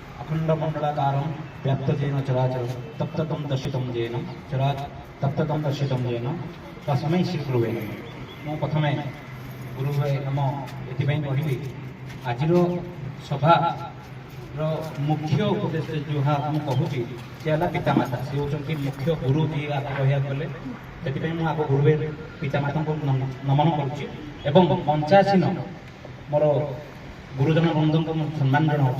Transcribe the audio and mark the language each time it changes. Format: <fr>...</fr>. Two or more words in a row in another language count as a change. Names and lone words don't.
<sa>अखंडमंडलाकारं व्याप्तजेन चराचरं तप्ततं दर्शितं येन तप्ततं दर्शितं येन तस्मै श्री गुरुवे नमः।</sa> <or>ମୁଁ ପ୍ରଥମେ</or> <sa>ଗୁରୁवे ନମ</sa> <or>ଏଥିପାଇଁ କହିବି ଆଜିର ସଭାର ମୁଖ୍ୟ ଉପଦେଶ ଯାହା ମୁଁ କହୁଛି ସେ ହେଲା ପିତାମାତା। ସେ ହେଉଛନ୍ତି ମୁଖ୍ୟ ଗୁରୁ ଯିଏ ଆଗ କହିବାକୁ ଗଲେ, ସେଥିପାଇଁ ମୁଁ ଆଗ ଗୁରୁବେ ପିତାମାତାଙ୍କୁ ନମନ କରୁଛି ଏବଂ ପଞ୍ଚାସୀନ ମୋର ଗୁରୁଜନ ବୃନ୍ଦଙ୍କୁ ମୁଁ ସମ୍ମାନ ଜଣାଉଛି।</or>